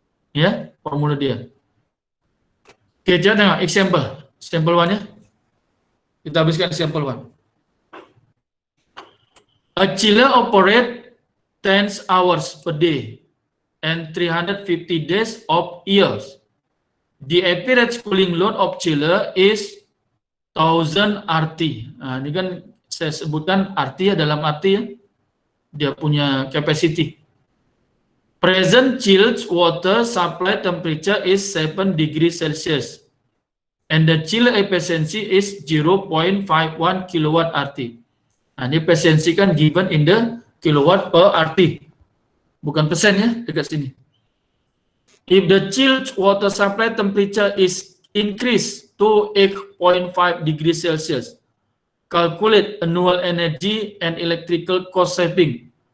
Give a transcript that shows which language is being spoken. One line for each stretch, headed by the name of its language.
Malay: Ya, formula dia. Oke, jadi tengok example. Example 1 ya. Kita habiskan example 1.
English: A chiller operate 10 hours per day and 350 days of years. The average cooling load of chiller is 1000 RT.
Malay: Nah, ini kan saya sebutkan RT ya, dalam arti ya, dia punya capacity.
English: present chilled water supply temperature is 7 degrees Celsius and the chiller efficiency is 0.51 kilowatt RT.
Malay: Nah, ini efisiensi kan given in the kilowatt per RT. Bukan persen ya, dekat sini.
English: If the chilled water supply temperature is increased to 8.5 degrees Celsius, calculate annual energy and electrical cost saving.